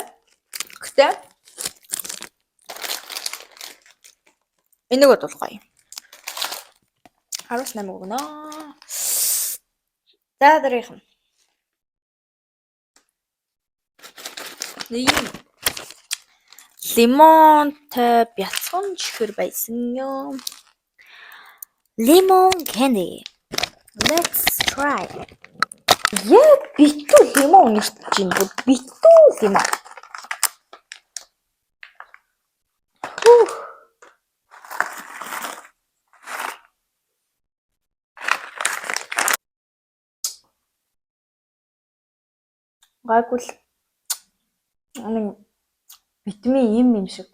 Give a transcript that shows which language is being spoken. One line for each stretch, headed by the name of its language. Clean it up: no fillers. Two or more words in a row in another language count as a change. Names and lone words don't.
Mongolian: Гэхдээ энийг бодвол гоё. 18 өгнө. За дараагийнх нь. Ийм лимонтой бяцхан чихэр байсан юм.
English: Lemon candy. Let's try.
Mongolian: Яг битүү лимон ирчих юм бол битүү лимон. Гайгүй л витамин юм шиг.